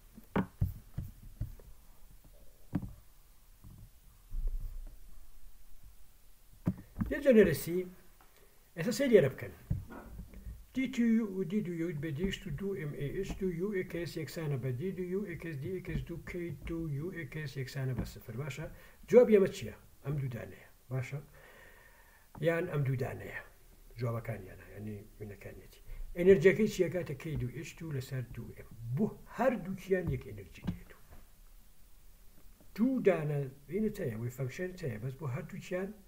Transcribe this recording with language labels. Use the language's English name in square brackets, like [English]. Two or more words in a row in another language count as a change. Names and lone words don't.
[Central Kurdish] دیجەنەرەسی ئێستا سەیری لێرە بکەن دی تو یو و دی دو یو بە دیش تو دو ام ئێش تو یو ئێکس یەکسانە بە دی دو یو ئێکس دی ئێکس دو کەی دو یو ئێکس یەکسانە بە سفر باشە جوابی ئەمە چییە؟ ئەم دوودانەیە باشە یان ئەم دوودانەیە جوابەکانیانە یعنی وینەکانیەتی ئەنەرجیەکەی چیەکاتە کەی دو ئێش تو لەسەر دو ئێم بۆ هەردووکیان یەک ئەنەرجی دێت دوو دانە وینت هەیە وی فەنکشنت هەیە بەس بۆ هەردووکیان